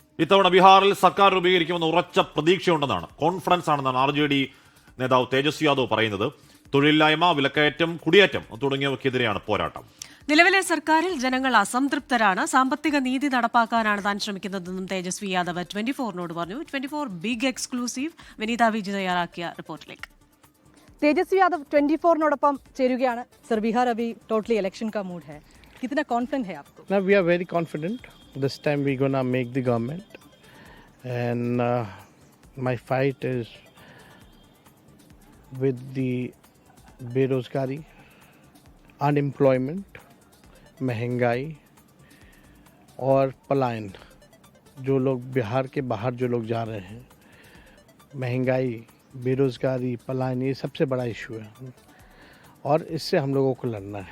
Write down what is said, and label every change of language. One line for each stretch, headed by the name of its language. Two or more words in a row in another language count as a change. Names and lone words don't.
Malayalam: ഇത്തവണ ബീഹാറിൽ സർക്കാർ രൂപീകരിക്കുമെന്ന് ഉറച്ച പ്രതീക്ഷയുണ്ടെന്നാണ്, കോൺഫിഡൻസ് ആണെന്നാണ് RJD നേതാവ് തേജസ്വി യാദവ് പറയുന്നത്. തൊഴിലില്ലായ്മ, വിലക്കയറ്റം, കുടിയേറ്റം തുടങ്ങിയവയ്ക്കെതിരെയാണ് പോരാട്ടം. നിലവിലെ സർക്കാരിൽ ജനങ്ങൾ അസംതൃപ്തരാണ്. സാമ്പത്തിക നീതി നടപ്പാക്കാനാണ് താൻ ശ്രമിക്കുന്നതെന്നും തേജസ്വി യാദവ് 24നോട് പറഞ്ഞു. 24
English: big exclusive
Malayalam: വിനീത വിജി തയ്യാറാക്കിയ റിപ്പോർട്ടിലേക്ക്. तेजस्वी यादव 24 ചേരുകയാണ്.
Hindi: സർ, ബിഹാർ अभी
English: totally election
Hindi: का मूड है, कितना कॉन्फिडेंट है आपको?
English: Now we are very confident. This time we're gonna make the government, and my fight is with the बेरोजगारी, unemployment,
Hindi: महंगाई और पलायन. जो लोग बिहार के बाहर जो लोग जा रहे हैं, महंगाई, बेरोजगारी, पलायन, ये सबसे बड़ा इशू है और इससे हम लोगों को लड़ना है.